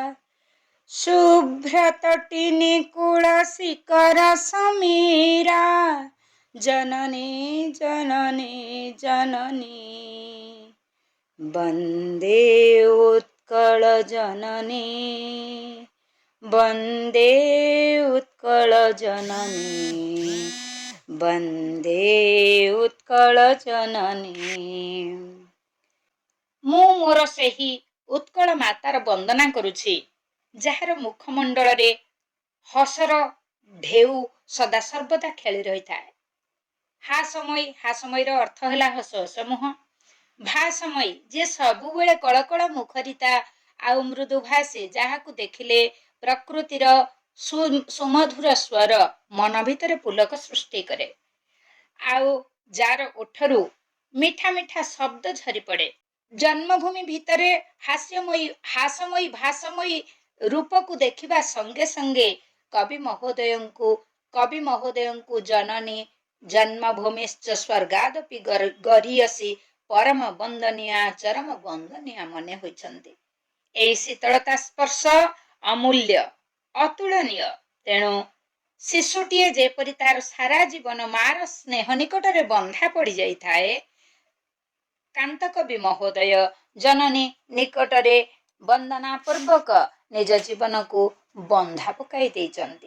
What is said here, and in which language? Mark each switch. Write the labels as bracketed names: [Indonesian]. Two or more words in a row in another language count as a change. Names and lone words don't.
[Odia] ଶୁଭ୍ରତଟିନୀ କୁଳ ଶିଖର ସମୀରା, ଜନନୀ ଜନନୀ ଜନନୀ, ବନ୍ଦେ ଉତ୍କଳ ଜନନୀ, ବନ୍ଦେ ଉତ୍କଳ ଜନନୀ, ବନ୍ଦେ ଉତ୍କଳ ଜନନୀ। ମୁଁ ମୋର ସେହି ଉତ୍କଳ ମାତାର ବନ୍ଦନା କରୁଛି, ଯାର ମୁଖମଣ୍ଡଳ ରେ ହସର ଢେଉ ସଦା ସର୍ବଦା ଖେଳି ରହି ଥାଏ। ହାସମୟୀ ର ଅର୍ଥ ହେଲା ହସ ହସ ମୁହଁ। ଭାଷମୟୀ ଯେ ସବୁ ବେଳେ କଳକଳ ମୁଖରିତା ଆଉ ମୃଦୁ ଭାଷେ, ଯାହାକୁ ଦେଖିଲେ ପ୍ରକୃତିର ସୁମଧୁର ସ୍ୱର ମନ ଭିତର ପୁଲକ ସୃଷ୍ଟି କରେ। ଆଉ ଯାର ଓଠରୁ ମିଠା ମିଠା ଶବ୍ଦ ଝରି ପଡେ। ଜନ୍ମଭୂମି ଭିତରେ ହାସ୍ୟମୟୀ ଭାଷମୟୀ ରୂପକୁ ଦେଖିବା ସଙ୍ଗେ ସଙ୍ଗେ କବି ମହୋଦୟଙ୍କୁ [Sanskrit] जननी जन्मभूमिश्च स्वर्गादपि गरीयसी [Odia] ପରମ ବନ୍ଦନୀୟା ଚରମ ବନ୍ଦନୀୟା ମନେ ହୋଇଛନ୍ତି। ଏଇ ଶୀତଳତା ସ୍ପର୍ଶ ଅମୂଲ୍ୟ ଅତୁଳନୀୟ। ତେଣୁ ଶିଶୁଟିଏ ଯେପରି ତାର ସାରା ଜୀବନ ମା'ର ସ୍ନେହ ନିକଟରେ ବନ୍ଧା ପଡି ଯାଇଥାଏ, କାନ୍ତ କବି ମହୋଦୟ ଜନନୀ ନିକଟରେ ବନ୍ଦନା ପୂର୍ବକ ନିଜ ଜୀବନ କୁ ବନ୍ଧା ପକାଇ ଦେଇଛନ୍ତି।